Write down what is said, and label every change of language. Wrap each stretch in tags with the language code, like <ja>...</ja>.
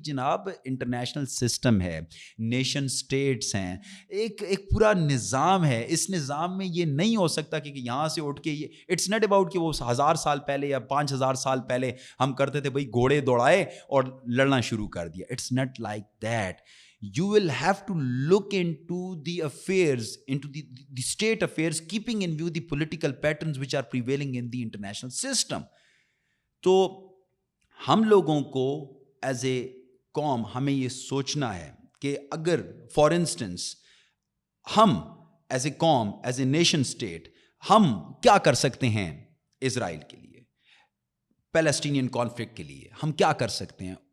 <ur>جناب international system ہے, nation status ہیں, ایک پورا نظام ہے. اس نظام میں یہ نہیں ہو سکتا کہ یہاں سے اٹھ کے یہ,</ur> <en>it's not about</en> <ur>کہ وہ 1000 سال پہلے یا 5000 سال پہلے ہم کرتے تھے بھائی گھوڑے دوڑائے اور لڑنا شروع کر دیا.</ur> <en>It's not like that. You will have to look into the affairs, into the state affairs, keeping in view the political patterns which are prevailing in the international system.</en> <ur>تو ہم لوگوں کو ایز اے قوم ہمیں یہ سوچنا ہے کہ اگر</ur> <en>for instance</en> <ur>ہم ایز اے قوم, ایز اے نیشن اسٹیٹ, ہم کیا کر سکتے ہیں اسرائیل کے لیے, پیلسٹینین کانفلکٹ کے لیے ہم کیا کر سکتے ہیں.</ur>